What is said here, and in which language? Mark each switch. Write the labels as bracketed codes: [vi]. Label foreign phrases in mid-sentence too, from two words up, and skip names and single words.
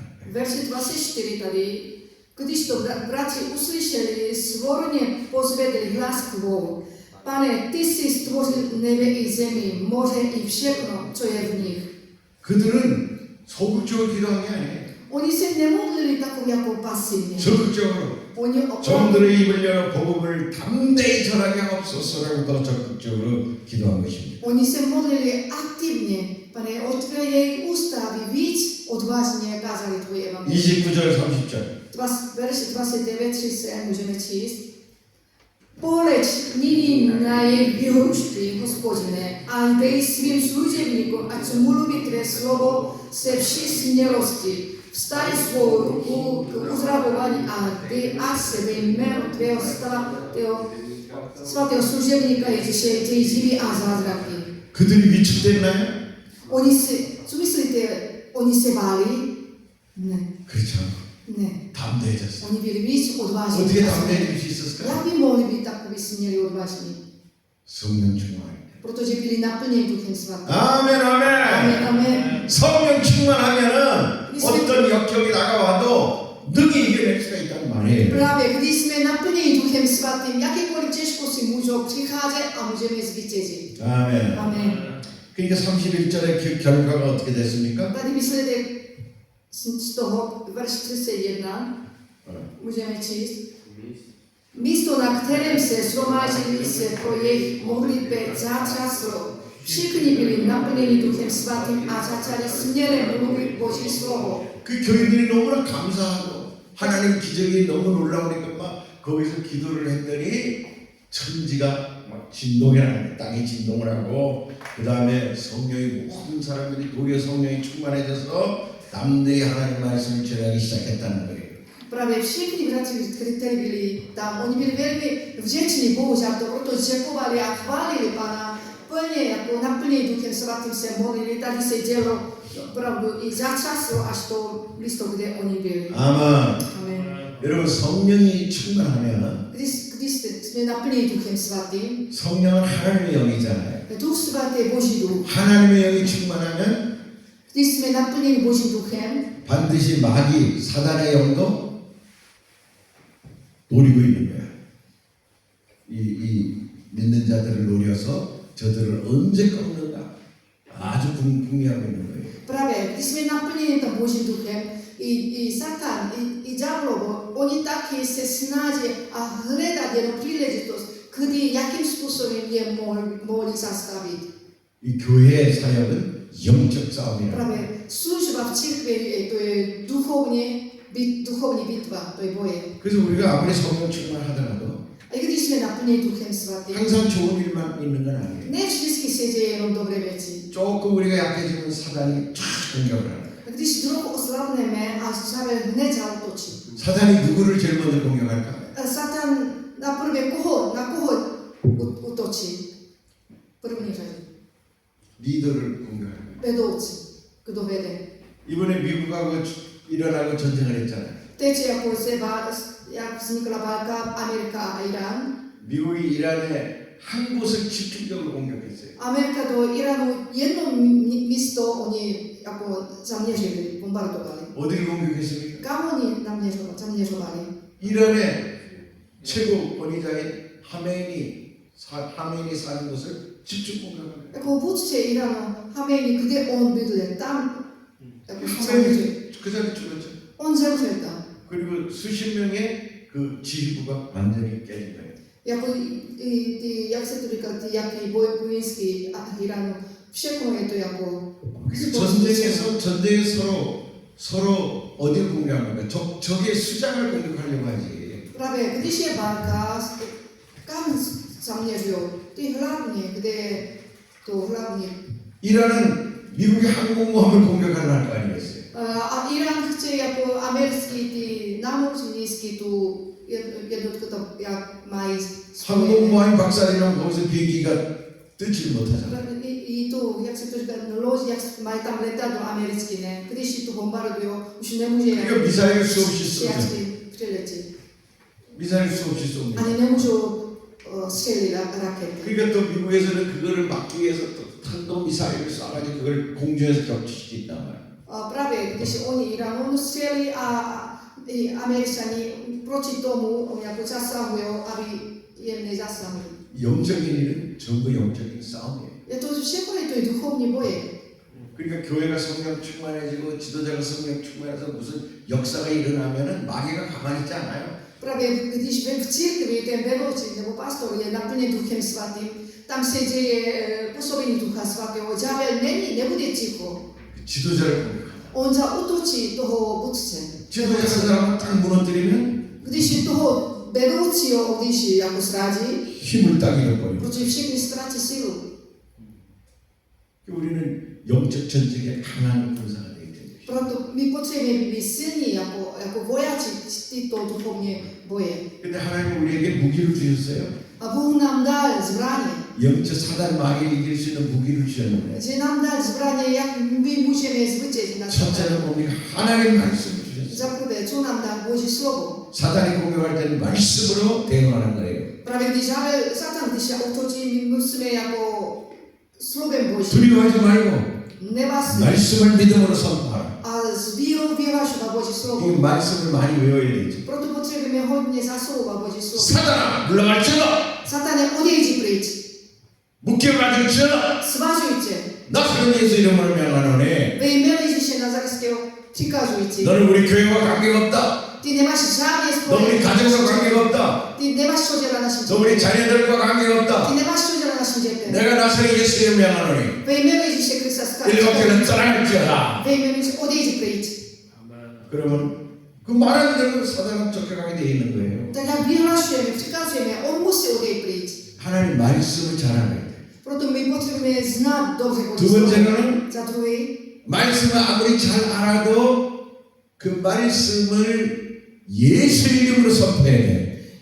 [cs] Verši 24 tady, když to bratři uslyšeli, svorně pozvedli hlas k Bohu. Pane, ty jsi stvořil nebe i zemi, moře i všechno, co je v nich. [ko] 그들은 소극적으로 기도한 게 아니에요. [cs] Oni se nemodlili tak jako pasivně. [ko] 적극적으로 [cs] Oni opravdu, [ko] 종들의 입을 열어 복음을 담대히 전하게 하옵소서라고 더 적극적으로 기도한 것입니다. [cs] oni se modlili aktivně. Pane, otvírej jejich ústa, aby víc odvážně kázali tvoje evangelium. 29절 30절. Verš 29:30 můžeme číst. Poleč nyní na jejich výhrušky, Hospodine, a dej svým služebníkům, ať mluví tvé slovo se vší smělostí. Vstaň svou ruku k uzdravování a dej ať se ve jménu tvého svatého služebníka Ježíše dějí živí a zázraky. [ko] 그들이 위축됐나요? [cs] Co myslíte, oni se báli? Ne. [ko] 그렇죠. [cs] Ne. [ko] 담대해졌어요. [cs] Oni byli víc odvážní. [ko] 어떻게 담대해질 수 있었을까요? [cs] Jak by mohli být takový smělí odvážní? [ko] 성령 충만. [cs] Protože byli naplněni Duchem Svatým. [ko] 아멘 아멘. [cs] Amen, amen. [ko] 성령 충만하면은 어떤 역경이 다가와도 능히 이겨낼 수가 있단 말이에요. [cs] Právě když jsme naplněni Duchem Svatým, jakékoliv těžkosti můžou přicházet a můžeme zvítězit. [ko] 아멘. [cs] Amen. [ko] 그러니까 31절의 그 결과가 어떻게 됐습니까? [cs] Tady výsledek z toho verš 31 můžeme číst. Místo, na kterém se shromáždili se pro jejich modlitbě zatřáslo. Všichni byli naplněni Duchem Svatým a začali směle mluvit Boží slovo. [ko] 그 교인들이 너무나 감사하고 하나님 기적이 너무 놀라우니까 막 거기서 기도를 했더니 천지가 막 진동이 나는 땅이 진동을 하고 그 다음에 성령이 모든 사람들이 도리어 성령이 충만해져서 남들이 하나님 말씀을 전하기 시작했다는 거예요. [sk] Prawie všichni bratia, ktorí byli tam, oni byli veľmi vďační Bohu za to, preto ďakovali a chválili Pána plne, ako naplnení Duchem Svatým sa modlili, tady sa dielo pravdu i za času až to blízko, kde oni byli. [ko] 아멘. [cs] Amen. [ko] 여러분 성령이 충만하면 [sk] Kdy sme naplnení Duchem Svatým, [ko] 성령은 하나님의 영이잖아요. [cs] Duch Svatý je Boží duch. [ko] 하나님의 영이 충만하면 [sk] Kdy sme naplnení Božím duchem, [ko] 반드시 마귀 사단의 영도 노리고 있는 거야. 이 믿는 자들을 노려서 저들을 언제 꺾는가 아주 궁리하고 있는 거예요. [sk] práve kdy sme naplnení tam Božím duchem, i Satan, i diablo, oni taky se snaží a hledat jenom príležitosť, kdy, jakým spôsobom je mohli zastaviť. [ko] 이 교회의 사역은 영적 싸움이라. [sk] Práve služba v cirkvi, to je duchovní bitva, to je boje. [ko] 그래서 우리가 아무리 성령 충만하더라도 [cs] A i když sme naplnení Duchem Svatým, [ko] 항상 좋은 일만 있는 건 아니에요. [cs] ne vždycky se deje jenom dobré veci. [ko] 조금 우리가 약해지면 사단이 쫙 공격을 하는 거예요. [cs] A když trochu oslabneme a ďábel hned zaútočí. [ko] 사단이 누구를 제일 먼저 공격할까? [cs] A Satan na koho útočí? První řadě. [ko] 리더를 공격하는 거예요. [cs] Vedoucí, kdo vede. [ko] 이번에 미국하고 일어나고 전쟁을 했잖아요. [cs] Teď jak vznikla válka Amerika a Irán. [ko] 미국이 이란에 한 곳을 집중적으로 공격했어요. [cs] Amerika do Iránu jedno místo oni jako zaměřili, bombardovali. [ko] 어디를 공격했습니까? [cs] Kam oni zaměřovali? [ko] 이란의 최고 권위자인 하메인이 사는 곳을 집중 공격합니다. [cs] Jako vůdce Iránu, Hameini, kde on bydlel, tam jako zaměřili. [ko] 하메인이 그 자리에 죽었죠. [cs] On zemřel tam. [ko] 그리고 수십 명의 그 지휘부가 완전히 깨진 거예요. [cs] Jako jak se to říká, jaký vojenský Iránu, všechno je to jako... [ko] 전쟁에 서로 어디를 공격합니까? 적의 수장을 공격하려고 하지. [cs] Právě když je válka, kam zaměřují? Ty hlavně, kde to hlavně. [ko] 이란은 미국의 항공모함을 공격하려 할 거 아니겠어요? [cs] A Irán chce jako americký ty námořnictví tu jednotku to jak mají. [ko] 항공모함이 박살이면 거기서 비행기가 뜨지 못하잖아. [cs] I tu, jak se to říká, loď, jak mají tam letadlo americké, ne? Když to bombardují, už nemůže [ko] 그러니까 미사일 수 없이 쏘죠. [cs] přiletět. [ko] 미사일 수 없이 쏩니다. [cs] Ani nemůžou střelit rakety. [ko] 그러니까 또 미국에서는 그거를 막기 위해서 또 탄도 미사일을 쏴가지고 그걸 공중에서 격추할 수 있단 말이야. [cs] Právě když oni Irán střelí a i Američani proti tomu jako zasahují, aby je nezasahují. [ko] 영적인 일은 전부 영적인 싸움이에요. [cs] Je to všechno, je to duchovní boje. [ko] 그러니까 교회가 성령 충만해지고 지도자가 성령 충만해서 무슨 역사가 일어나면은 마귀가 가만히 있지 않아요. [cs] Právě když v církvi ten vedoucí nebo pastor je naplněn Duchem Svatým, tam se děje působení Ducha Svatého. Ďábel nebude ticho. [ko] 지도자를 공격하는. [cs] On zaútočí toho vůdce. [ko] 지도자 한 사람을 딱 무너뜨리면 [cs] Když toho vedoucího, když jako zradí, [ko] 힘을 딱 잃어버리고. [cs] protože všichni ztratí sílu. [ko] 우리는 영적 전쟁에 강한 군사가 되어야 돼요. [cs] Proto my potřebujeme být silní jako vojáci tyto duchovní boje. [ko] 근데 하나님은 우리에게 무기를 주셨어요. [cs] A Bůh nám dal zbraně. [ko] 영적 사단 마귀를 이길 수 있는 무기를 주셨는데 [cs] Že nám dal zbraně, jak my můžeme zvítězit nad Satanem. [ko] 첫째는 뭡니까? 하나님 말씀을 주셨어요. [cs] Za prvé, co nám dal Boží slovo. [ko] 사단이 공격할 때는 말씀으로 대응하는 거예요. [cs] Právě když Satan, když útočí, my musíme jako slovem Božím. [ko] 두려워하지 말고 [cs] Nebát se. [ko] 말씀을 믿음으로 선포하라. [cs] A s vírou vyhlašovat Boží [ko] 이 [cs] slovo. [ko] 말씀을 많이 외워야 되지. [cs] Proto potřebujeme hodně zaslovat Boží slovo. [ko] 사단아 물러갈지어다. [cs] Satane, odejdi pryč. [ko] 묶여가질지어다. [cs] Svažuj tě. [ko] 나 그런 예수 이름으로 명하노니 [cs] Ve jménu Ježíše Nazarského přikazuji ti. [ko] 너는 우리 교회와 관계가 없다. [cs] Ty nemáš žádné [ko] 너 우리 [cs] spojení. [ko] 가정과 관계가 없다. [cs] Ty nemáš co dělat našim [ko] 너 우리 [cs] dětem. [ko] 자녀들과 관계가 [cs] Ty [ko] 없다. [cs] nemáš co dělat našim dětem. [ko] 내가 나서는 예수 이름 명하노니 [cs] Ve jménu Ježíše Krista [ko] 일곱 [cs] zkazuji. [ko] 개는 떠날지어다. [cs] Ve jménu Ježíše odejdi pryč. [ko] 그러면 그 말하는 대로 사단은 쫓겨가게 돼 있는 거예요. [cs] Tak jak vyhlašujeme, přikazujeme, on musí odejít pryč. [ko] 하나님 말씀을 잘 알아야 돼. [sk] Proto my potrebujeme znať dobre Božie [ko] 두 [sk] slovo. [ko] 번째로는 [cs] Za druhý, [ko] 말씀을 아무리 잘 알아도 그 말씀을 예수 이름으로 선포해야 돼.